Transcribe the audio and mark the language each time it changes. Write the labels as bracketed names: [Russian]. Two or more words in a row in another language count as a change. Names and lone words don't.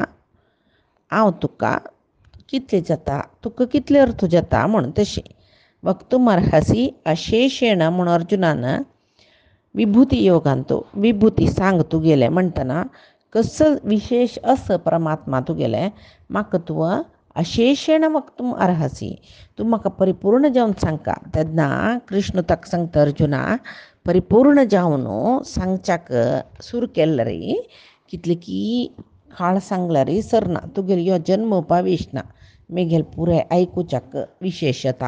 [Konkani] हांव तुका कितलें जाता तुका कितले अर्थ जाता म्हूण तशें [Sanskrit] वक्तुमर्हसि अशेषेण [Konkani] म्हूण अर्जुनान विभूती योगांतू विभूती सांग तुगेलें म्हणटना कसो विशेष असं परमात्मा तुगेलें म्हाका तुवें [Sanskrit] अशेषेण वक्तुम अर्हसि, [Konkani] तूं म्हाका परिपूर्ण जावन सांगता. तेन्ना कृष्ण ताका सांगता अर्जुना परिपूर्ण जावन सांगच्याक सूर केल्लो रे कितले की काळ सांगला रे सरना. तुगेलो यो जन्म पाविशना मेगेल पुरे आयकुच्याक विशेशता.